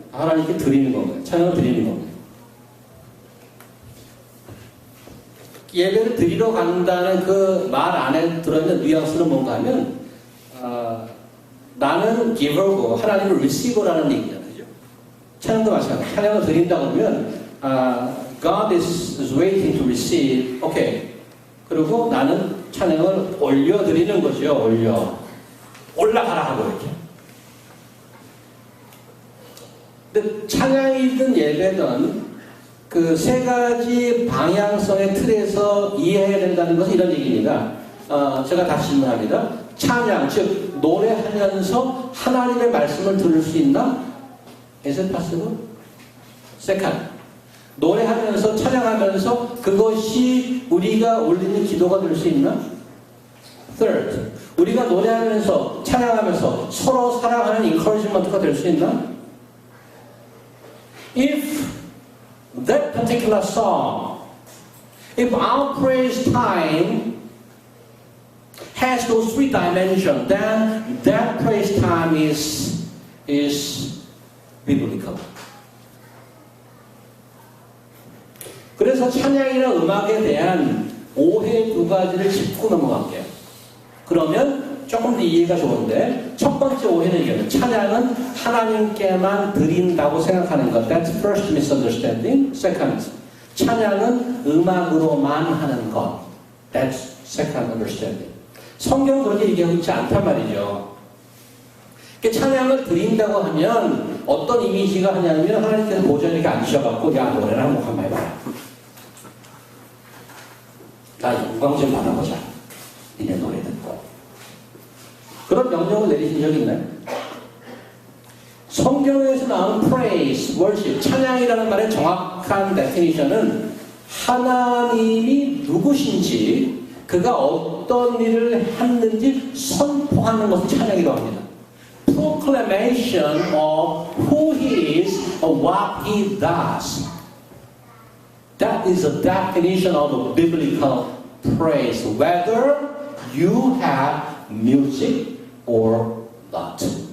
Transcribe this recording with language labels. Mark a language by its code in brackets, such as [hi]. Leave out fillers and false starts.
[ko] 하나님께 드리는 건가요? 찬양을 드리는 건가요? 예배를 드리러 간다는 그 말 안에 들어있는 뉘앙스는 뭔가 하면 나는 giver고 하나님은 receiver라는 얘기잖아요. 찬양도 마찬가지예요. 찬양을 드린다고 하면 [en] God is waiting to receive. [ko] 오케이. 그리고 나는 찬양을 올려드리는 거죠. 올라가라 하고 이렇게. 근데 찬양이든 예배든 그 세 가지 방향성의 틀에서 이해해야 된다는 것은 이런 얘기입니다. 제가 다시 질문합니다. 찬양, 즉 노래하면서 하나님의 말씀을 들을 수 있나? [en] Is it possible? [ko] Second, 노래하면서 찬양하면서 그것이 우리가 올리는 기도가 될 수 있나? [en] Third, [ko] 우리가 노래하면서 찬양하면서 서로 사랑하는 encouragement가 될 수 있나? [en] If that particular song, if our praise time has those three dimensions, then that praise time is biblical. [ko] 그래서 찬양이나 음악에 대한 오해 두 가지를 짚고 넘어갈게요. 그러면 조금 더 이해가 좋은데, 첫 번째 오해는 이거예요. 찬양은 하나님께만 드린다고 생각하는 것. [en] That's first misunderstanding. [ko] Second, 찬양은 음악으로만 하는 것. [en] That's second understanding. [ko] 성경은 그렇게 얘기하고 있지 않단 말이죠. 찬양을 드린다고 하면 어떤 이미지가 하냐면 하나님께서 보좌에 이렇게 앉으셔갖고 야 노래를 한번 해봐라. 나 영광 좀 받아보자. 니네 노래 듣고. 그런 명령을 내리신 적이 있나요? 성경에서 나온 praise, worship, 찬양이라는 말의 정확한 데피니션은 하나님이 누구신지 그가 어떤 일을 했는지 선포하는 것을 찬양이라고 합니다. [en] Proclamation of who he is or what he does. That is the definition of the biblical praise, whether you have music or not.